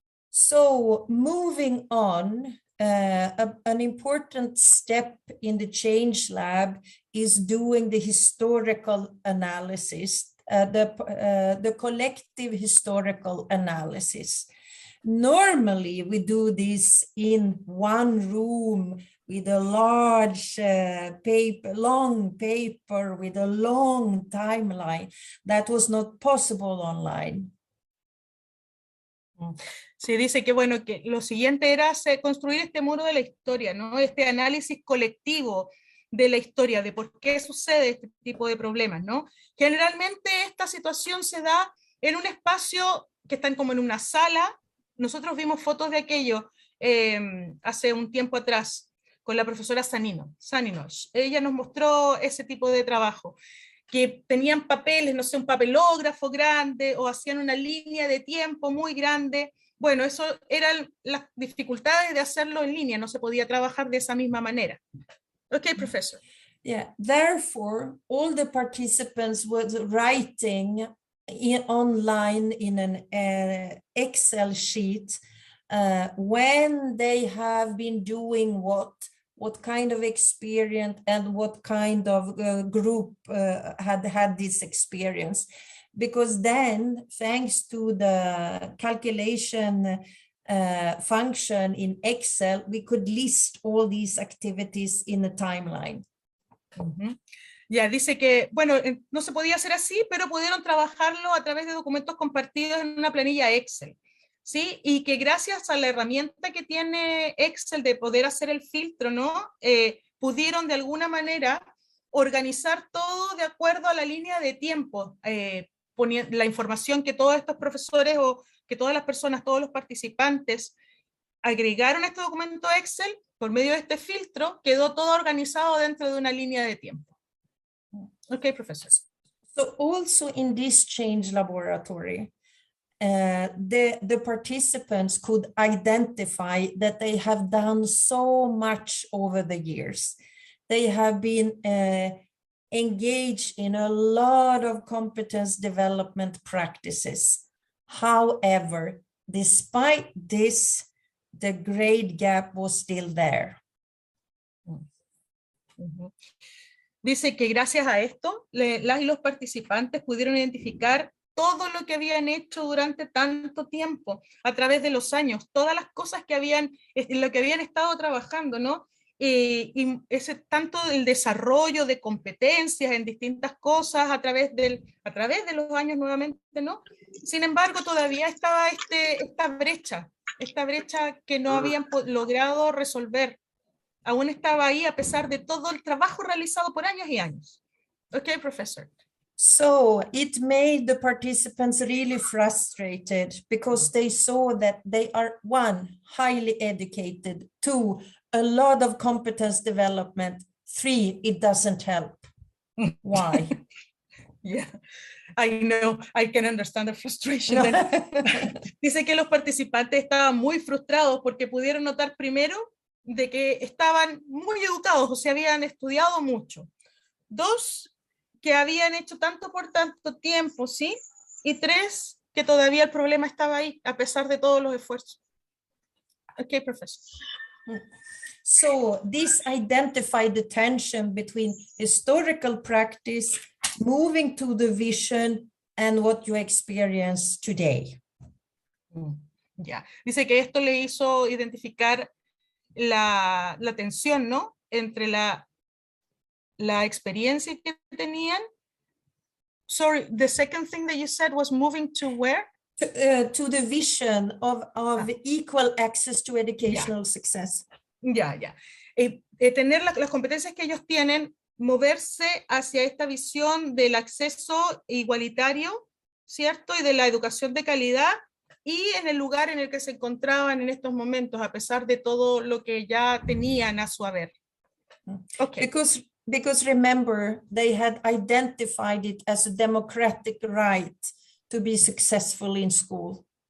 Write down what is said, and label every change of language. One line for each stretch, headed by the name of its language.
English: So moving on, an important step in the Change Lab is doing the historical analysis, the collective historical analysis. Normally, we do this in one room with a large long paper with a long timeline. That was not possible online.
Spanish: Sí, dice que bueno, que lo siguiente era construir este muro de la historia, ¿no? Este análisis colectivo de la historia, de por qué sucede este tipo de problemas, ¿no? Generalmente esta situación se da en un espacio que están como en una sala. Nosotros vimos fotos de aquello hace un tiempo atrás con la profesora Saninosh. Ella nos mostró ese tipo de trabajo, que tenían papeles, no sé, un papelógrafo grande o hacían una línea de tiempo muy grande. Bueno, eso eran las dificultades de hacerlo en línea, no se podía trabajar de esa misma manera.
English: Okay, professor. Yeah, therefore, all the participants were writing online in an Excel sheet when they have been doing what kind of experience and what kind of group had this experience. Because then, thanks to the calculation function in Excel, we could list all these activities in a timeline. Ujú.
Spanish: Ya, dice que, bueno, no se podía hacer así, pero pudieron trabajarlo a través de documentos compartidos en una planilla Excel, ¿sí? Y que gracias a la herramienta que tiene Excel de poder hacer el filtro, ¿no? Pudieron de alguna manera organizar todo de acuerdo a la línea de tiempo, poniendo la información que todos estos profesores o que todas las personas, todos los participantes agregaron a este documento Excel, por medio de este filtro, quedó todo organizado dentro de una línea de tiempo.
English: Okay, professor. So also in this change laboratory, the participants could identify that they have done so much over the years. They have been engaged in a lot of competence development practices. However, despite this, the grade gap was still there. Uh-huh.
Spanish: Dice que gracias a esto, las y los participantes pudieron identificar todo lo que habían hecho durante tanto tiempo, a través de los años, todas las cosas que en lo que habían estado trabajando, ¿no? Y ese tanto el desarrollo de competencias en distintas cosas a través de los años nuevamente, ¿no? Sin embargo, todavía estaba esta brecha que no habían logrado resolver. Aún estaba ahí a pesar de todo el trabajo realizado por años y años.
English: Okay, professor. So it made the participants really frustrated because they saw that they are, one, highly educated, two, a lot of competence development, three, it doesn't help. Why? Yeah, I know, I can understand the frustration.
Spanish: Dice que los participantes estaban muy frustrados porque pudieron notar primero de que estaban muy educados, o sea, habían estudiado mucho. Dos, que habían hecho tanto por tanto tiempo, ¿sí? Y tres, que todavía el problema estaba ahí, a pesar de todos los esfuerzos.
English: Okay, professor. So this identified the tension between historical practice, moving to the vision, and what you experience today.
Spanish: Ya, dice que esto le hizo identificar la tensión, ¿no? Entre la experiencia que tenían.
English: Sorry, the second thing that you said was moving to where? To the vision of equal access to educational success.
Spanish: Ya. Tener las competencias que ellos tienen, moverse hacia esta visión del acceso igualitario, ¿cierto? Y de la educación de calidad, y en el lugar en el que se encontraban en estos momentos, a pesar de todo lo que ya tenían a su haber.
English: Okay. Because remember, they had identified it as a democratic right to be successful in school.